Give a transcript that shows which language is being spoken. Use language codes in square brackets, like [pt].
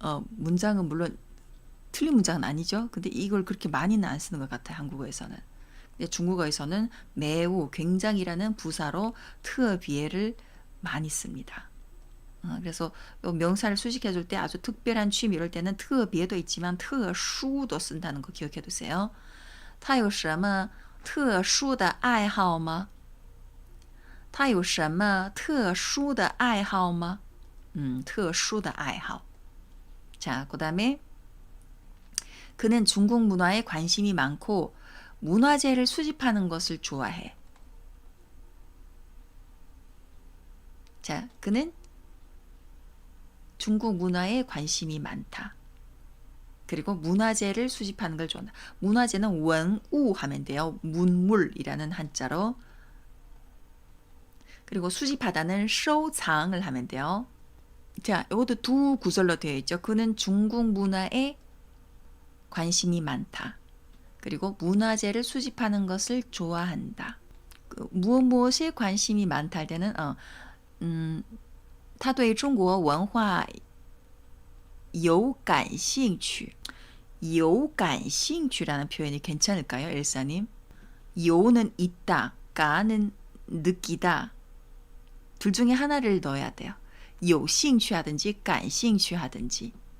[ko] 문장은 물론 틀린 문장은 아니죠. 근데 이걸 그렇게 많이는 안 쓰는 것 같아요. 한국어에서는. 근데 중국어에서는 매우 굉장히라는 부사로 特别를 많이 씁니다. 그래서 명사를 수식해 줄 때 아주 특별한 취미 이럴 때는 特别도 있지만 特殊도 쓴다는 거 기억해 두세요. [zh] 他有什么特殊的爱好吗? 他有什么特殊的爱好吗? 特殊的爱好. [ko] 자, 그다음에 그는 중국 문화에 관심이 많고 문화재를 수집하는 것을 좋아해. 자, 그는 중국 문화에 관심이 많다. 그리고 문화재를 수집하는 걸 좋아한다. 문화재는 원우 하면 돼요. 문물이라는 한자로. 그리고 수집하다는 收藏을 하면 돼요. 자, 이것도 두 구절로 되어 있죠. 그는 중국 문화에 관심이 많다. 그리고 문화재를 수집하는 것을 좋아한다. 무엇에 관심이 많다 할 때는 [zh] 他对中国文化有感兴趣. [ko] 有感兴趣라는 표현이 괜찮을까요, 엘사님? 요는 있다, 가는 느끼다. 둘 중에 하나를 넣어야 돼요. 有兴趣 하든지 感兴趣 하든지.